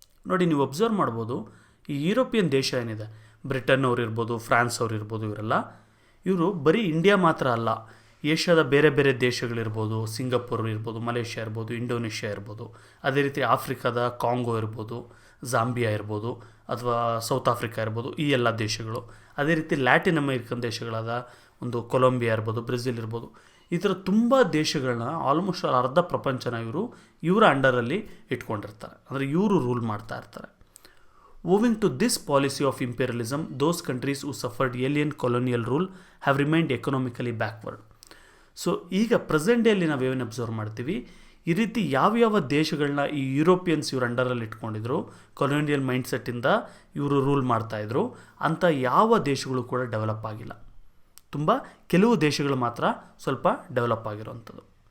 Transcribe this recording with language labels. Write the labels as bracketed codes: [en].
[kn] ನೋಡಿ, ನೀವು ಅಬ್ಸರ್ವ್ ಮಾಡ್ಬೋದು, ಈ ಯುರೋಪಿಯನ್ ದೇಶ ಏನಿದೆ, ಬ್ರಿಟನ್ ಅವ್ರು ಇರ್ಬೋದು, ಫ್ರಾನ್ಸ್ ಅವ್ರು ಇರ್ಬೋದು, ಇವರು ಬರೀ ಇಂಡಿಯಾ ಮಾತ್ರ ಅಲ್ಲ, ಏಷ್ಯಾದ ಬೇರೆ ಬೇರೆ ದೇಶಗಳಿರ್ಬೋದು, ಸಿಂಗಪುರ್ ಇರ್ಬೋದು, ಮಲೇಷ್ಯಾ ಇರ್ಬೋದು, ಇಂಡೋನೇಷ್ಯಾ ಇರ್ಬೋದು, ಅದೇ ರೀತಿ ಆಫ್ರಿಕಾದ ಕಾಂಗೋ ಇರ್ಬೋದು, ಝಾಂಬಿಯಾ ಇರ್ಬೋದು, ಅಥವಾ ಸೌತ್ ಆಫ್ರಿಕಾ ಇರ್ಬೋದು, ಈ ಎಲ್ಲ ದೇಶಗಳು. ಅದೇ ರೀತಿ ಲ್ಯಾಟಿನ್ ಅಮೇರಿಕನ್ ದೇಶಗಳಾದ ಒಂದು ಕೊಲಂಬಿಯಾ ಇರ್ಬೋದು, ಬ್ರೆಜಿಲ್ ಇರ್ಬೋದು, ಈ ಥರ ತುಂಬ ದೇಶಗಳನ್ನ ಆಲ್ಮೋಸ್ಟ್ ಅರ್ಧ ಪ್ರಪಂಚನ ಇವರ ಅಂಡರಲ್ಲಿ ಇಟ್ಕೊಂಡಿರ್ತಾರೆ, ಅಂದರೆ ಇವರು ರೂಲ್ ಮಾಡ್ತಾ ಇರ್ತಾರೆ. [en] Owing to this policy of imperialism, those countries who suffered alien colonial rule have remained economically backward. [kn] So ಈಗ ಪ್ರೆಸೆಂಟ್ ಡೇಯಲ್ಲಿ ನಾವೇನು ಅಬ್ಸರ್ವ್ ಮಾಡ್ತೀವಿ, ಈ ರೀತಿ ಯಾವ್ಯಾವ ದೇಶಗಳನ್ನ ಈ ಯುರೋಪಿಯನ್ಸ್ ಇವ್ರ ಅಂಡರಲ್ಲಿ ಇಟ್ಕೊಂಡಿದ್ರು, ಕೊಲೋನಿಯಲ್ ಮೈಂಡ್ಸೆಟ್ಟಿಂದ ಇವರು ರೂಲ್ ಮಾಡ್ತಾಯಿದ್ರು, ಅಂಥ ಯಾವ ದೇಶಗಳು ಕೂಡ ಡೆವಲಪ್ ಆಗಿಲ್ಲ. ತುಂಬ ಕೆಲವು ದೇಶಗಳು ಮಾತ್ರ ಸ್ವಲ್ಪ ಡೆವಲಪ್ ಆಗಿರೋವಂಥದ್ದು.